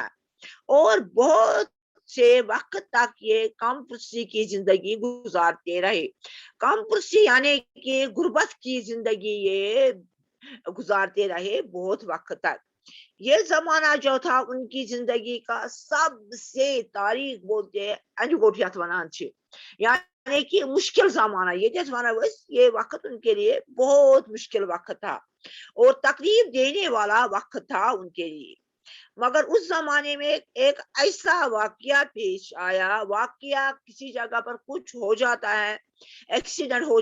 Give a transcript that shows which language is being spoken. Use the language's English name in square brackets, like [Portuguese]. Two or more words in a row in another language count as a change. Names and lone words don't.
[Urdu] اور بہت سے وقت تک یہ کم پرسی کی زندگی گزارتے رہے. کم پرسی یعنی کہ غربت کی زندگی یہ گزارتے رہے بہت وقت تک. یہ زمانہ جو تھا ان کی زندگی کا سب سے تاریخ بولتے انجگوٹھیت ونان چھ, یعنی کہ مشکل زمانہ یہ وقت ان کے لیے بہت مشکل وقت تھا اور تکلیف دینے والا وقت تھا ان کے لیے. مگر اس زمانے میں ایک ایسا واقعہ پیش آیا, واقعہ کسی جگہ پر کچھ ہو جاتا ہے, ایکسیڈنٹ ہو